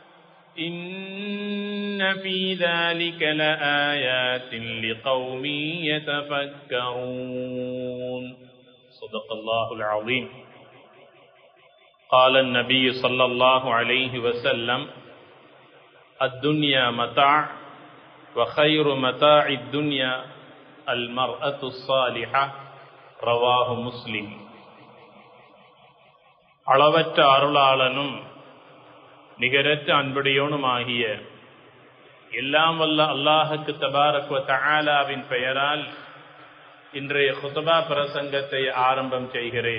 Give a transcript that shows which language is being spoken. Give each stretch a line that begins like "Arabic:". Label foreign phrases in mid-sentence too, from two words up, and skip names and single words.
Arabic: إن في ذلك لآيات لقوم يتفكرون صدق الله العظيم قال النبي صلى الله عليه وسلم الدنيا متاع وخير متاع الدنيا المرأة الصالحة رواه مسلم
Tamil: அளவற்ற அருளாளனும் நிகரற்ற அன்புடையோனுமாகிய எல்லாம் வல்ல அல்லாஹுக்கு
Arabic: تبارك وتعالى
Tamil: பெயரால் இன்றைய குத்பா பிரசங்கத்தை ஆரம்பம் செய்கிறேன்.